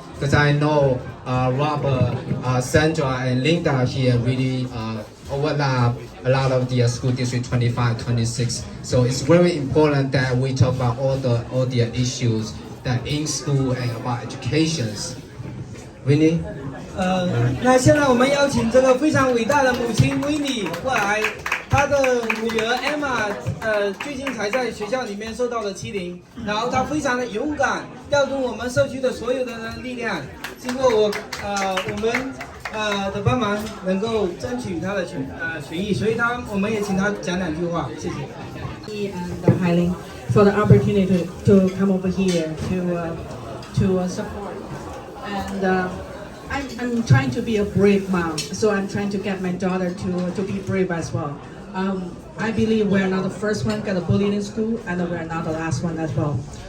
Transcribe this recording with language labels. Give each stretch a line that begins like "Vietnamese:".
English: Because I know Robert, Sandra, and Linda here really overlap a lot of the school district 25, 26. So it's very important that we talk about all the issues that in school and about educations. Winnie?
Chinese: 那现在我们邀请这个非常伟大的母亲维尼过来，她的女儿 Emma， 最近才在学校里面受到了欺凌，然后她非常的勇敢，调动我们社区的所有的力量，经过我们的帮忙，能够争取她的权益，所以我们也请她讲两句话，谢谢。
English: And Hailing for the opportunity to come over here to support. And I'm trying to be a brave mom, so I'm trying to get my daughter to be brave as well. I believe we're not the first one got bullied in school, and we're not the last one as well.